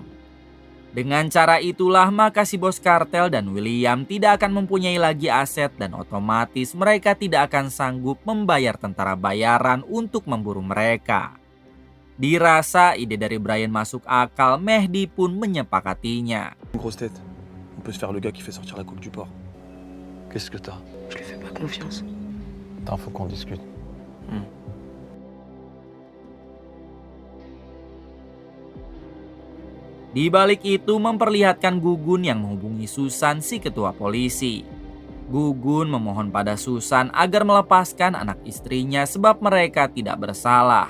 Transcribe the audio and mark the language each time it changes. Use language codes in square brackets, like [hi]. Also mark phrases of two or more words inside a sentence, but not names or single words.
[id] Dengan cara itulah maka si bos kartel dan William tidak akan mempunyai lagi aset dan otomatis mereka tidak akan sanggup membayar tentara bayaran untuk memburu mereka. Dirasa ide dari Brian masuk akal, Mehdi pun menyepakatinya. [fr] Une grosse tête. On peut se faire le gars qui fait sortir la coupe du port. Qu'est-ce que t'as? Je lui fais pas confiance. Attends, faut qu'on discute. [id] Di balik itu memperlihatkan Gugun yang menghubungi Susan, si ketua polisi. Gugun memohon pada Susan agar melepaskan anak istrinya sebab mereka tidak bersalah.